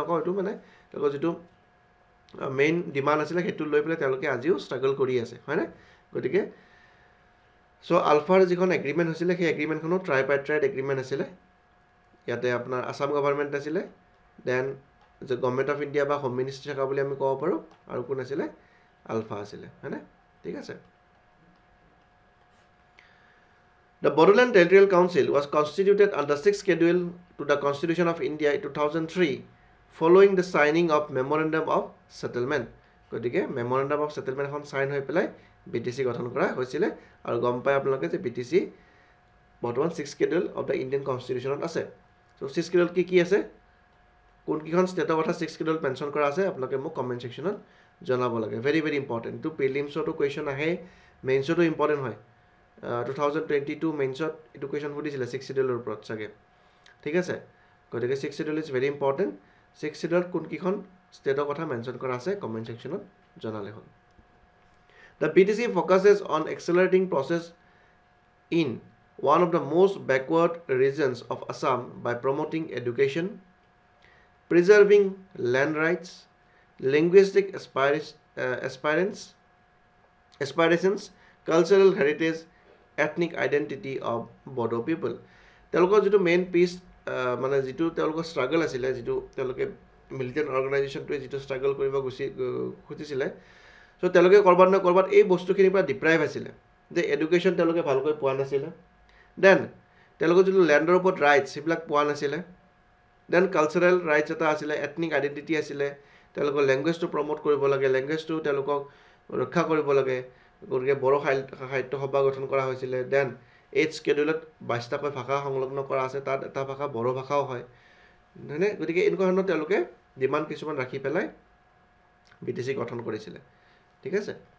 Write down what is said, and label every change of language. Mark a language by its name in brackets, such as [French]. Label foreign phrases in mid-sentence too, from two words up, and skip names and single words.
[Assamese] নকওঁ এইটো মানে তেওঁলোকৰ যিটো মেইন ডিমাণ্ড আছিলে সেইটো লৈ পেলাই তেওঁলোকে আজিও ষ্ট্ৰাগল কৰি আছে হয়নে গতিকে চ' আলফাৰ যিখন এগ্ৰিমেণ্ট হৈছিলে সেই এগ্ৰিমেণ্টখনো [English] tripartite agreement [Assamese] আছিলে ইয়াতে আপোনাৰ [English] Assam government [Assamese] আছিলে দেন যে গভৰ্ণমেণ্ট অফ ইণ্ডিয়া বা [English] home ministry [Assamese] থকা বুলি আমি ক'ব পাৰোঁ আৰু কোন আছিলে আলফা আছিলে হয়নে ঠিক আছে [English] The Bodoland Territorial Council was constituted under 6th Schedule to the Constitution of India in 2003 following the signing of Memorandum of Settlement. [Assamese] গতিকে Memorandum of Settlement এখন সাইন হৈ পেলাই BTC গঠন কৰা হৈছিলে আৰু গম পাই আপোনালোকে যে BTC বৰ্তমান [English] 6th Schedule of the Indian Constitution [Assamese] আছে so 6th Schedule কি আছে কোন কিখন ষ্টেটৰ কথা 6th Schedule মেনশ্যন কৰা আছে আপোনালোকে মোক [English] comment section [Assamese] জনাব লাগে [English] very very important to [Assamese] প্ৰিলিমছতো কোৱেশ্চন আহে মেইনছতো ইম্পৰ্টেণ্ট হয় 2022 মেইনছত এইটো কোৱেশ্চন সুধিছিলে 6th Schedule ওপৰত চাগে ঠিক আছে গতিকে 6th Schedule [English] is very important [Assamese] 6th Schedule কোন কিখন ষ্টেটৰ কথা মেনশ্যন কৰা আছে কমেন্ট সেকশনত জনালে হ'ল [English] The BTC focuses on accelerating process in one of the most backward regions of Assam by promoting education, preserving land rights, linguistic aspirations, cultural heritage, ethnic identity of Bodo people. [Assamese] তেওঁলোকৰ যিটো মেইন পিচ মানে যিটো তেওঁলোকৰ ষ্ট্ৰাগল আছিলে যিটো তেওঁলোকে [English] militant organisation [Assamese] যিটো ষ্ট্ৰাগল কৰিব খুজিছিলে চ' তেওঁলোকে ক'ৰবাত নহয় ক'ৰবাত এই বস্তুখিনিৰ পৰা ডিপ্ৰাইভ আছিলে যে এডুকেশ্যন তেওঁলোকে ভালকৈ পোৱা নাছিলে দেন তেওঁলোকৰ যিটো লেণ্ডৰ ওপৰত ৰাইটছ সেইবিলাক পোৱা নাছিলে দেন [English] cultural rights [Assamese] এটা আছিলে [English] ethnic identity [Assamese] আছিলে তেওঁলোকৰ লেংগুৱেজটো প্ৰমোট কৰিব লাগে লেংগুৱেজটো তেওঁলোকক ৰক্ষা কৰিব লাগে গতিকে বড়ো সাহিত্য সভা গঠন কৰা হৈছিলে দেন 8th Schedule 22টাকৈ ভাষা সংলগ্ন কৰা আছে তাত এটা ভাষা বড়ো ভাষাও হয় হয়নে গতিকে এনেকুৱা ধৰণৰ তেওঁলোকে ডিমাণ্ড কিছুমান ৰাখি পেলাই BTC গঠন কৰিছিলে ঠিক আছে